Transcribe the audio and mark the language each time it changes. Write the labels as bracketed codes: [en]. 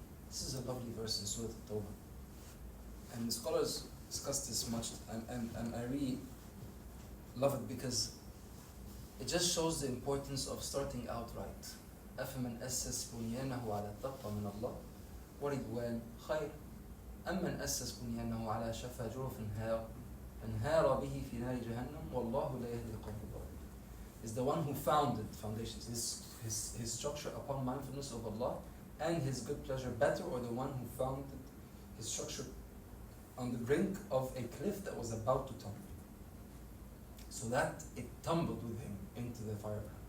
[en] This is a lovely verse in Surah At-Tawbah. And the scholars discuss this much, and I really love it because it just shows the importance of starting out right. [ar] أَفَمَنْ أَسَّسْ بُنْيَانَهُ عَلَى التَّقْوَى مِنَ اللَّهِ وَرِضْوَانٍ خَيْرٌ أَمَّنْ أَسَّسْ بُنْيَانَهُ عَلَى شَفَا جُرُفٍ انهار به في نار جهنم والله لا يهدي القوم الظالمين. [en] Is the one who founded foundations, his structure upon mindfulness of Allah and his good pleasure better, or the one who founded his structure on the brink of a cliff that was about to tumble, so that it tumbled with him into the fire.